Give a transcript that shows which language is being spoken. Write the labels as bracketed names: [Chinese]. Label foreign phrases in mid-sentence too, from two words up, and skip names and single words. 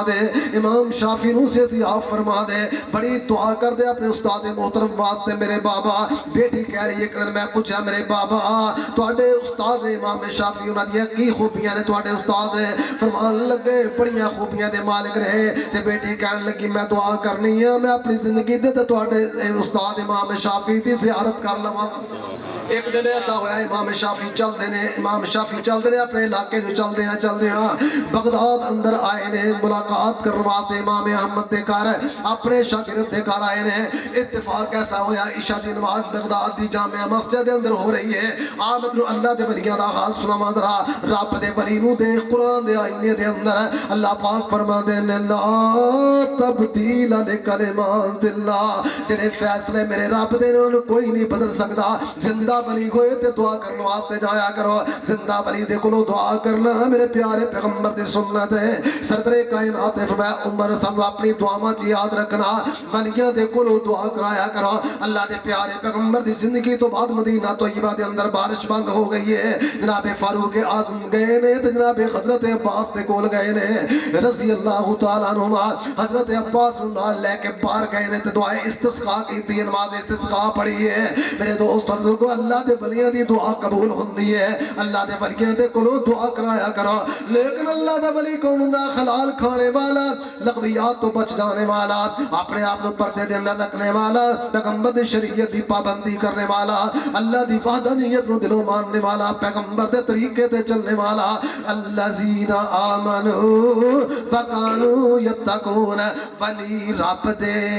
[Punjabi] دے امام شافعی نو صحت یاب فرما دے بڑی دعا کر دے اپنے استاد محترم واسطے میرے بابا بیٹی کہہ رہی ہے کہ میں پوچھا میرے بابا تواڈے استاد امام شافعی انہاں دی کی خوبیاں نے تواڈے استاد نے فرمان لگے بڑیاں خوبیاں دے مالک رہے تے بیٹی کہنے لگی میں دعا کرنی ہے میں اپنی زندگی دے تواڈے استاد امام شافعی دی زیارت کر لواں ایک دن ایسا ہوا امام شافعی چل دے نے اپنے علاقے جو چل دے ہاں بغداد اندر آئے نے ملاقات کرنے واسطے امام احمد دے گھر اپنے شاگرد دے گھر آئے نے اتفاق ایسا ہویا عشاء دی نماز بغداد دی جامع مسجد دے اندر ہو رہی ہے آمد نو اللہ دے ولیاں دا حال سنا ذرا رب دے ولی نو دے قرآن دے آئینے دے اندر اللہ پاک فرما دے لا [Arabic] تبدیل لکلمات اللہ [Punjabi] تیرے فیصلے میرے رب دے نے کوئی نہیں بدل سکتا زندہ ولی ہوئے تے دعا کرنے واسطے جایا کرو زندہ ولی دے کولوں دعا کرنا میرے پیارے پیغمبر دی سنت ہے سردر کائنات نے فرمایا عمر سانو اپنی دعاواں چ یاد رکھنا ولیاں دے کولوں دعا کرایا کرو اللہ دے پیارے پیغمبر دی زندگی تو بعد مدینہ طیبہ دے اندر بارش بند ہو گئی ہے جناب فاروق اعظم گئے نے تے جناب حضرت عباس دے کول گئے نے [Arabic] رضی اللہ تعالی عنہما [Punjabi] حضرت عباس نال لے کے باہر گئے نے تے دعائے استسقاء کی نماز استسقاء پڑھی ہے میرے دوست اور بزرگو اللہ دے ولیاں دی دعا قبول ہوندی ہے اللہ دے ولیاں دے کولوں دعا کرایا کرو لیکن اللہ دا ولی کون ہوندا حلال کھانے والا لغویات تو بچ جانے والا اپنے آپ کو پردے دے اندر رکھنے والا پیغمبر دی شریعت دی پابندی کرنے والا اللہ دی وحدانیت نو دلوں ماننے والا پیغمبر دے طریقے تے چلنے والا [Arabic] الذین آمنوا وکانوا یتقون [Punjabi] ولی رب دے